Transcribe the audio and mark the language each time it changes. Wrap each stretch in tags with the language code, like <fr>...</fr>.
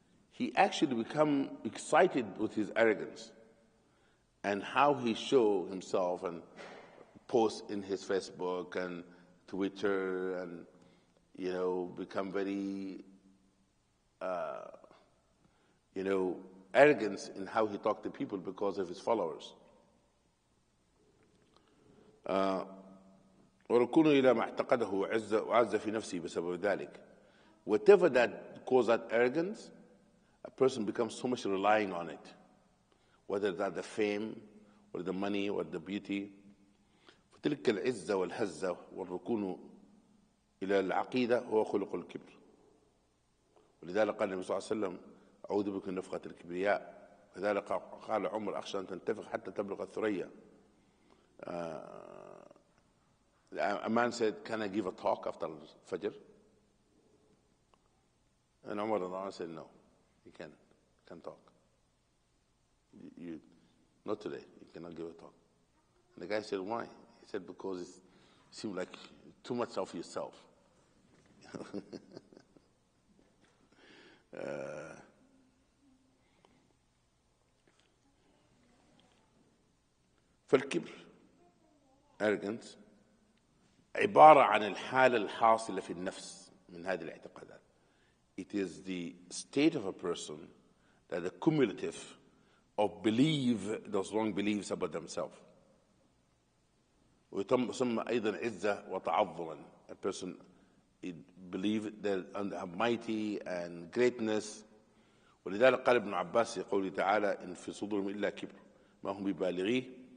<en>he actually become excited with his arrogance and how he show himself and post in his Facebook and Twitter and, become very, arrogance in how he talk to people because of his followers.</en> <ar>وركونه إلى ما اعتقده وعز في نفسه بسبب ذلك.</ar> <en>Whatever that causes that arrogance, a person becomes so much relying on it, whether that's the fame or the money or the beauty.</en> <ar>فتلك العزة والهزة والركون إلى العقيدة هو خلق الكبر. ولذلك قال النبي صلى الله عليه وسلم أعوذ بك من نفخة الكبرياء. لذلك قال عمر أخشى أن تنتفخ حتى تبلغ الثريا.</ar> <en>A man said, can I give a talk after Fajr? And Umar said, no, you can't talk. You, not today, you cannot give a talk. And the guy said, why? He said, because it seemed like too much of yourself.</en> <ar>فالكبر arrogance عبارة عن الحالة الحاصلة في النفس من هذه الاعتقادات.</ar> <en>It is the state of a person that the cumulative of believe those wrong beliefs about themselves.</en> <ar>ويسمى أيضا عزة وتعظما.</ar> <en>A person believe that are mighty and greatness.</en> <ar>ولذلك قال ابن عباس في قوله تعالى إن في صدورهم إلا كبر ما هم ببالغيه.</ar>